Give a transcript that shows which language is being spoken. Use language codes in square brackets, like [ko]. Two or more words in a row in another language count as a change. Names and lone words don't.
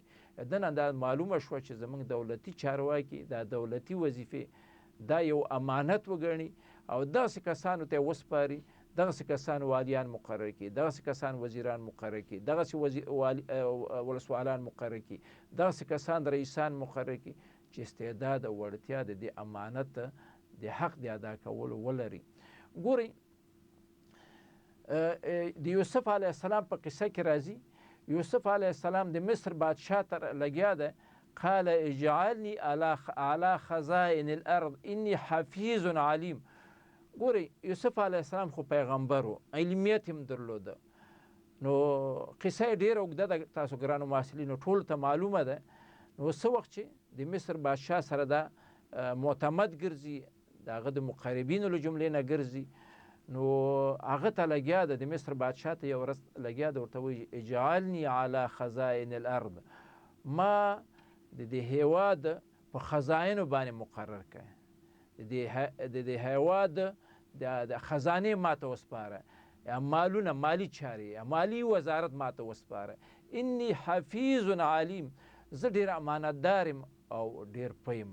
[ps] دنه دا معلومه شوه چې زموږ دولتي چارواکي دا دولتي وظیفې دا یو امانت وګڼي او داسې کسانو ته وسپاري، دغسې کسان والیان مقرر کړي، دغسې کسان وزیران مقرر کړي، دغسې ولسوالان مقرر کړي، دغسې کسان رئیسان مقرر کړي چې استعداد او وړتیا د دې امانت د حق د ادا کولو ولري. ګورئ د یوسف [ar] علیه السلام [ps] په قصه کې راځي، یوسف [ar] علیه السلام [ps] د مصر بادشاه ته لګیا ده، [ar] قال اجعلني على خزائن الارض اني حفیظ علیم. [ps] ګورئ یوسف [ar] علیه السلام [ps] خو پیغمبر و، علمیت هم درلوده. نو قصه یې ډېره اوږده ده، تاسو ګرانو محصلینو ټولو ته معلومه ده. نو څه وخت چې د مصر بادشاه سره دا معتمد ګرځي، د هغه د مقربینو له جملې نه ګرځي، نو هغه ته لګیا ده، د مصر بادشاه ته یو ورځ لګیا ده، ورته وایي [ar] اجعلني على خزائن الارض، [ps] ما د دې هیواد په خزاینو باندې مقرر کړه، د دې هیواد د خزانې ماته وسپاره، مالونه مالی چارې مالی وزارت ماته وسپاره. [ar] انی حفیظ علیم، [ps] زه ډېر امانتدار یم او ډېر پویم.